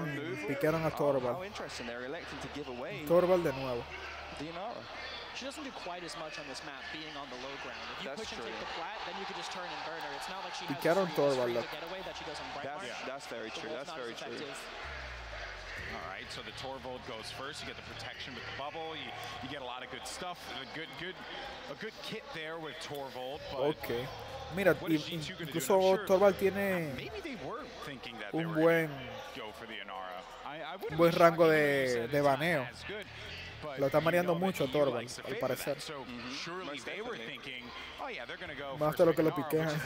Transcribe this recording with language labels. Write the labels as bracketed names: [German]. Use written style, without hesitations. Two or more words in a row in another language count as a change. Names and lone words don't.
[Spanish] Piquearon a Torvald. Torvald de nuevo. [English] She doesn't do quite as much on this map being on the low ground. If you push and take the flat, then you can just turn and burn her. It's not like she has a getaway that she does on Brightmark. That's very true. That's very true. All right, so the Torvald goes first. You get the protection with the bubble. You get a lot of good stuff. A good kit there with Torvald. Okay. [Spanish] Mira, incluso Torvald tiene un buen rango de baneo. Lo está mareando mucho Torvald, al parecer. Más de lo que lo piquean.